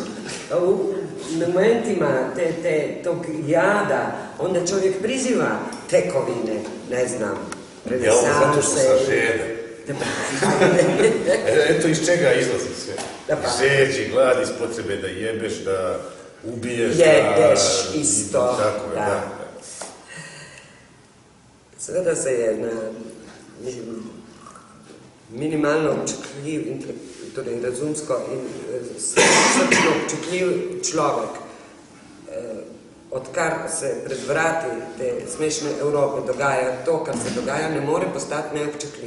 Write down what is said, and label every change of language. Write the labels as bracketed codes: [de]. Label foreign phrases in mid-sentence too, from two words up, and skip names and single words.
[bs] U momentima tog jada, onda čovjek priziva tekovine, ne znam, renesanse. Ja, zato što sam žedan. Eto iz čega izlazi sve. Žeđi, glad iz potrebe da jebeš, da ubiješ. Jedeš isto. Tako je, da. [sl] Seveda se je na minimalno občutljiv, torej razumsko in srčno občutljiv človek, odkar se pred vrati te smešne Evrope dogaja to, kar se dogaja, ne more postati neobčutljiv.